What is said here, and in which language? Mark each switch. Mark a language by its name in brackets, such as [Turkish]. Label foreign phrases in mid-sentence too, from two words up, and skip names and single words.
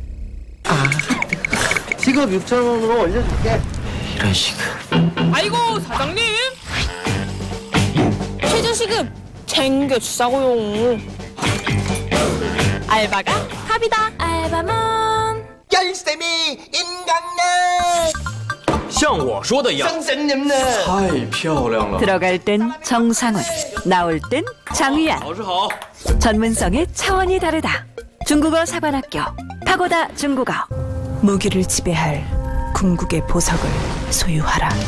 [Korean] 지급 6,000원으로 올려줄게. 이런 식으로. 아이고 사장님 최저시급 챙겨주자고요. 알바가 갑이다. 알바몬 열쇠미 인간네. [Chinese] 像我说的一样。太漂亮了。 [Korean] 들어갈 땐 정상훈, 나올 땐 장위안. 전문성의 차원이 다르다. 중국어 사관학교 파고다 중국어. 무기를 지배할 궁극의 보석을 소유하라.